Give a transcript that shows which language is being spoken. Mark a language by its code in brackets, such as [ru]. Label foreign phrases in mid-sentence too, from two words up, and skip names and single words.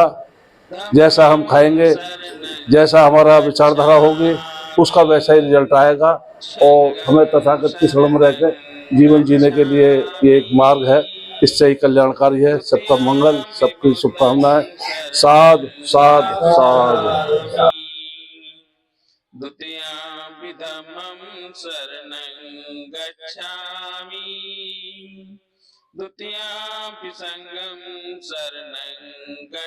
[hi] जैसा हम खाएंगे, जैसा हमारा विचारधारा होगी, उसका वैसा ही रिजल्ट आएगा। और हमें तथागत की शरण में रहकर जीवन जीने के लिए ये एक मार्ग है, इससे ही कल्याणकारी है। सबका मंगल, सबकी शुभकामनाएं। साध साध साध। [pi] द्वितीयंपि धम्मं शरणं गच्छामि, द्वितीयंपि संघं शरणं गच्छामि।